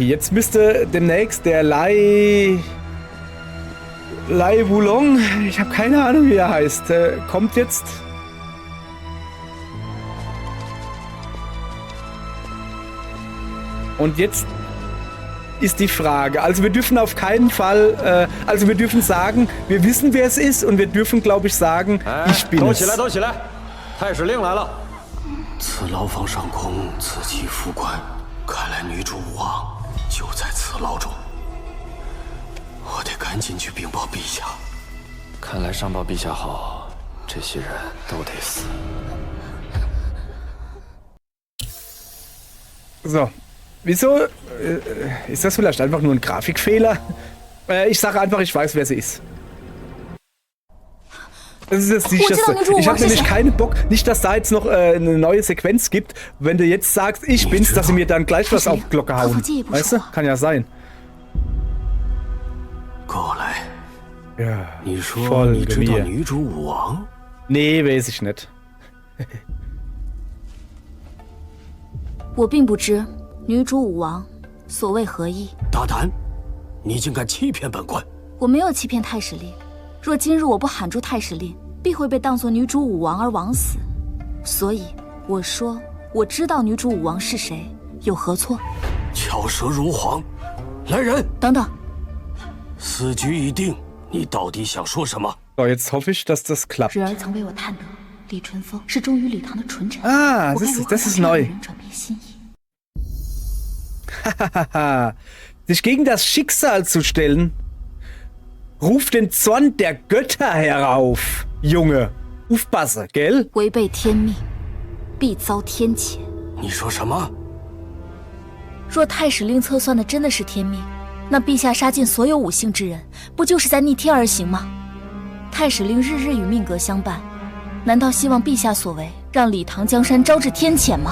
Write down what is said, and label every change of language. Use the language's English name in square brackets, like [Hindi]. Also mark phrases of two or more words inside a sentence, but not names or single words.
[German] Jetzt müsste demnächst der Lai Wulong, ich habe keine Ahnung, wie er heißt, kommt jetzt. Und jetzt ist die Frage, also wir dürfen auf keinen Fall, also wir dürfen sagen, wir wissen, wer es ist und wir dürfen, glaube ich, sagen, ich bin es. [Chinese] 太史令来了。此牢房上空，此起复关，看来女主武王就在此牢中。我得赶紧去禀报陛下。看来上报陛下后，这些人都得死。 [German] So, wieso? Ist das vielleicht einfach nur ein Grafikfehler? Ich sage einfach, ich weiß, wer sie ist. Das ist das Sicherste. Ich habe nämlich keinen Bock, nicht, dass da jetzt noch eine neue Sequenz gibt, wenn du jetzt sagst, ich bin's, dass sie mir dann gleich was auf die Glocke hauen. Weißt du? Kann ja sein. Ja, folge mir. Nee, weiß ich nicht. [Chinese] 我并不知女主武王所谓何意。大胆！你竟敢欺骗本官！我没有欺骗太史令。若今日我不喊出太史令，必会被当作女主武王而枉死。所以我说，我知道女主武王是谁，有何错？巧舌如簧，来人！等等，死局已定，你到底想说什么？ [German] So, jetzt hoffe ich, dass das klappt. [Chinese] 侄儿曾为我探得，李淳风是忠于李唐的纯臣。 [German] Ah, das ist neu. Sich gegen das Schicksal zu stellen, ruft den Zorn der Götter herauf. Junge, aufpasse, gell? [Chinese] 违背天命，必遭天谴。你说什么？若太史令测算的真的是天命，那陛下杀尽所有五姓之人，不就是在逆天而行吗？太史令日日与命格相伴，难道希望陛下所为让李唐江山招致天谴吗？